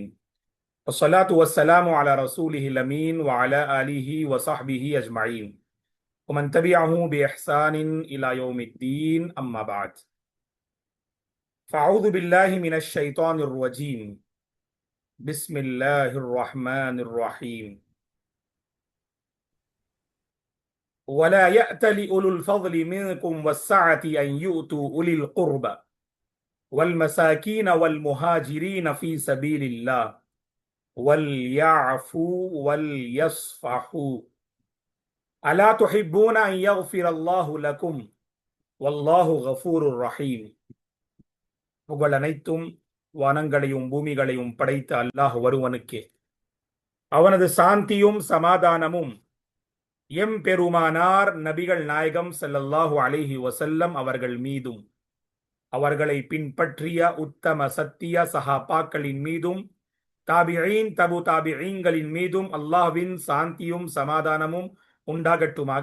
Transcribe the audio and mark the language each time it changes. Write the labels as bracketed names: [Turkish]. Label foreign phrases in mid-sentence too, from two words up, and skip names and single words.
[Arabic] والصلاة والسلام على رسوله الأمين وعلى آله وصحبه أجمعين. ومن تبعه بإحسان إلى يوم الدين. أما بعد. فأعوذ بالله من الشيطان الرجيم. بسم الله الرحمن الرحيم. ولا يأتل أولو الفضل منكم والسعة أن يؤتوا أولي القربى والمساكين والمهاجرين في سبيل الله وليعفوا وليصفحوا ألا تحبون أن يغفر الله لكم والله غفور رحيم. [Tamil] புகழ் அனைத்தும் வானங்களையும் பூமிகளையும் படைத்த அல்லாஹ் ஒருவனுக்கே. அவனது சாந்தியும் சமாதானமும் எம் பெருமானார் நபிகள் நாயகம் [Arabic] صلى الله عليه وسلم [Tamil] அவர்கள் மீதும் அவர்களை பின்பற்றிய உத்தம சத்திய சஹாபாக்களின் மீதும் தாபிஈன் தபு தாபிஈன்களின் மீதும் அல்லாஹ்வின் சாந்தியும் சமாதானமும் உண்டாகட்டுமாக.